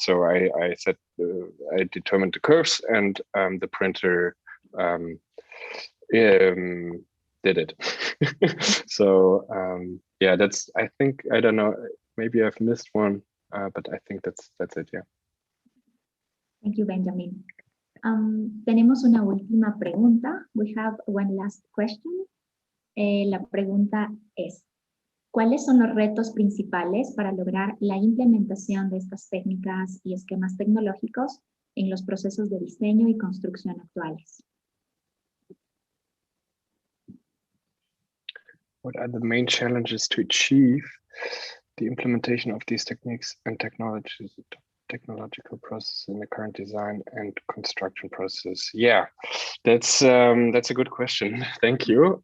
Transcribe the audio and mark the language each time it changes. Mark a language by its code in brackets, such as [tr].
[en] So I determined the curves, and the printer did it. So yeah, that's, I think, I don't know, maybe I've missed one, but I think that's it. Yeah. Thank you, Benjamin. [es] Tenemos una última pregunta. [en] We have one last question. [es] La pregunta es: ¿cuáles son los retos principales para lograr la implementación de estas técnicas y esquemas tecnológicos en los procesos de diseño y construcción actuales? [en] What are the main challenges to achieve the implementation of these techniques and technological process in the current design and construction process? Yeah, that's a good question. Thank you.